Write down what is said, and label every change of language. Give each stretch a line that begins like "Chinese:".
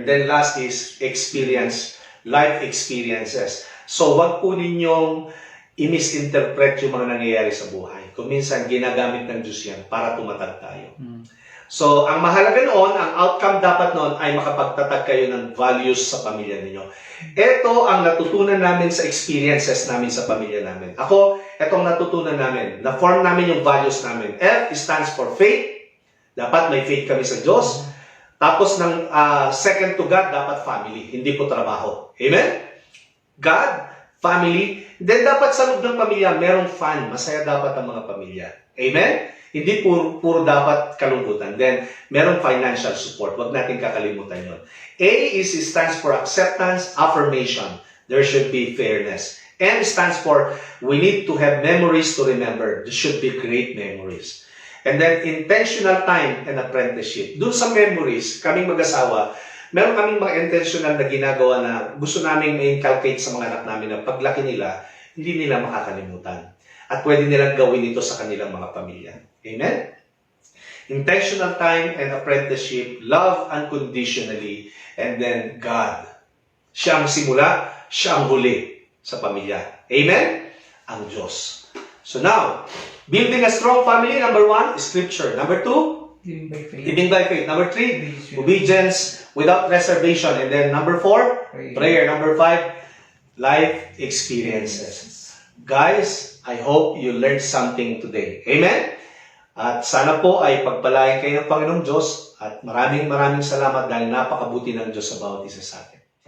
English: And then last is experience, life experiences.
Filipino: So, wag po ninyong i-misinterpret yung mga nangyayari sa buhay. Kung minsan, ginagamit ng Diyos yan para tumatag tayo. So, ang mahalaga noon, ang outcome dapat noon ay makapagtatag kayo ng values sa pamilya ninyo. Ito ang natutunan namin sa experiences namin sa pamilya namin. Ako, itong natutunan namin. Na-form namin yung values namin.
English: F stands for faith.
Filipino: Dapat may faith kami sa Diyos. Tapos ng
English: second to God,
Filipino: dapat family. Hindi po trabaho. Amen? God, family. Then dapat sa loob ng pamilya, merong fun. Masaya dapat ang mga pamilya. Amen? Hindi puro dapat kalungkutan. Then, merong financial support. Huwag natin kakalimutan yun.
English: A stands for acceptance, affirmation. There should be fairness. M stands for we need to have memories to remember. There should be great memories. And then, intentional time and apprenticeship.
Filipino: Doon sa memories, kaming mag-asawa, meron kaming mga intentional na ginagawa na gusto naming ma-inculcate sa mga anak namin na paglaki nila, hindi nila makakalimutan. At pwede nilang gawin ito sa kanilang mga pamilya.
English: Amen? Intentional time and apprenticeship, love unconditionally, and then God.
Filipino: Siya ang simula, siya ang huli sa pamilya. Amen? Ang Diyos.
English: So now, building a strong family, number 1, Scripture. Number 2, Living by faith. living by faith. Number 3, obedience without reservation. And then number 4, prayer. Number 5, life experiences. Guys, I hope you learned something today. Amen?
Filipino: At sana po ay pagpalain kayo ng Panginoong Diyos at maraming salamat dahil napakabuti ng Diyos sa bawat isa sa atin.